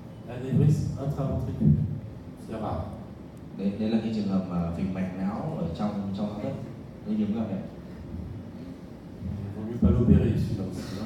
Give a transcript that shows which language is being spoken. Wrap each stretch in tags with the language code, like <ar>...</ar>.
<fr>Anévrisme intraventriculaire, c'est rare.</fr> <vi>Đây là cái trường hợp mà phình mạch não ở trong não thất, nó hiếm gặp này.</vi> <fr>Il vaut mieux pas l'opérer celui-là aussi.</fr>